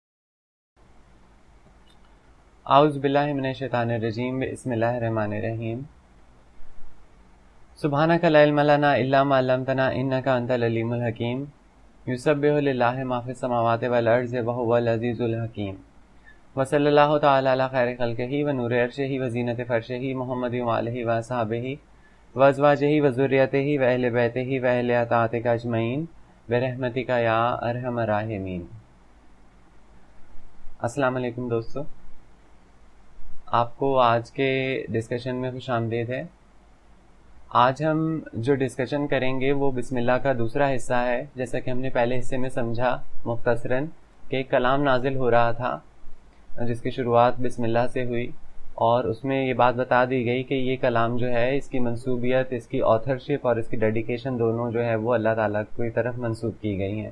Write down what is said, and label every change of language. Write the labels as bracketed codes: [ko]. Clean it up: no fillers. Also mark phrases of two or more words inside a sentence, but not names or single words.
[ar] أعوذ بالله من الشيطان الرجيم. بسم الله الرحمن الرحيم۔ سبحانك لا علم لنا إلا ما علمتنا إنك أنت العليم الحكيم. يسبح لله ما في السماوات والأرض وهو العزيز الحكيم. وصلى الله تعالى على خير خلقه ونور عرشه وزينة فرشه محمد وآله وأصحابه وأزواجه وذريته وأهل بيته وأهل طاعتك أجمعين برحمتك يا أرحم الراحمين. السلام علیکم [ur] دوستوں، آپ کو آج کے ڈسکشن میں خوش آمدید ہے. آج ہم جو ڈسکشن کریں گے وہ بسم اللہ کا دوسرا حصہ ہے. جیسا کہ ہم نے پہلے حصے میں سمجھا مختصراً کہ ایک کلام نازل ہو رہا تھا جس کی شروعات بسم اللہ سے ہوئی، اور اس میں یہ بات بتا دی گئی کہ یہ کلام جو ہے اس کی منسوبیت، اس کی آتھرشپ اور اس کی ڈیڈیکیشن دونوں جو ہے وہ اللہ تعالیٰ کی طرف منسوب کی گئی ہیں.